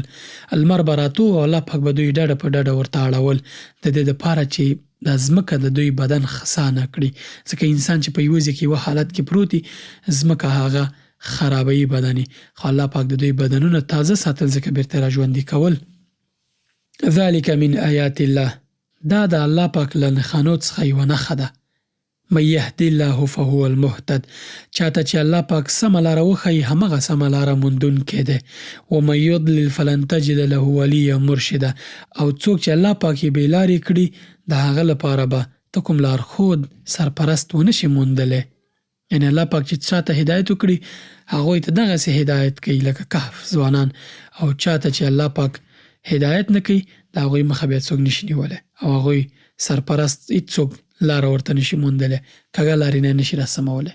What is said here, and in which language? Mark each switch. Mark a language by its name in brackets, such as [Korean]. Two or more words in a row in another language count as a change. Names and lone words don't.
[Pashto] لمر به راتو او الله پاک به دوی ډډه په ډډه ورته اړول د دې دپاره چې دا ځمکه د دوی بدن خسا نه کړي، ځکه انسان چې په یوه ځای کې یوه حالت کې پروت وي ځمکه هغه خرابوي بدن، خو الله پاک د دوی بدنونه تازه ساتل ځکه بیرته را ژوندي کول. [Arabic] ذلک من آیات الله، [Pashto] دا د الله پاک له نښانو څخه یوه نښه ده. [Arabic] من یهدي الله فهو المهتد، [Pashto] چاته چې الله پاک سمه لاره وښیي همغه سمه لاره موندونکی دی. [Arabic] ومن یضلل فلن تجد له ولیا مرشدا، [Pashto] او څوک چې الله پاک یې بې لارې کړي د هغه لپاره به ته کوم لارښود سرپرست ونشي موندلی. یعنې الله پاک چې چاته هدایت وکړي هغوی ته دغسې هدایت کوي لکه کهف ځوانان، او چاته چې الله پاک هدایت نه کوي د هغوی مخه بیا څوک نشي نیولی او هغوی سرپرست هېڅوک لاره ورته نشي موندلی، کږه لارې نه نشي راسمولی.